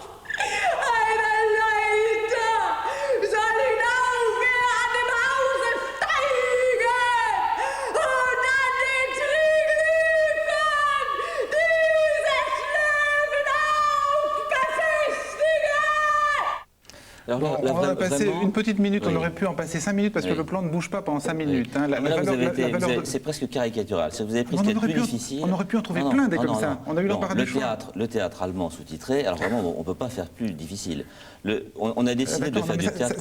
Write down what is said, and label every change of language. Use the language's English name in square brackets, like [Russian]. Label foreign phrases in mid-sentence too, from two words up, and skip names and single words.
[German] Eine Leiter! Soll hinaufgehen, an dem Hause steigen und an den Triglyphen dieses Löwen auf befestigen! [French] Bon, on va passer une petite minute, on aurait pu en passer 5 minutes parce que le plan ne bouge pas pendant 5 minutes. Hein. C'est presque caricatural. Vous avez pris ce qui est le plus difficile. On aurait pu en trouver plein des comme ça. On a eu l'embarras du choix. Le théâtre allemand sous-titré, alors vraiment, on ne peut pas faire plus difficile. On a décidé de faire du théâtre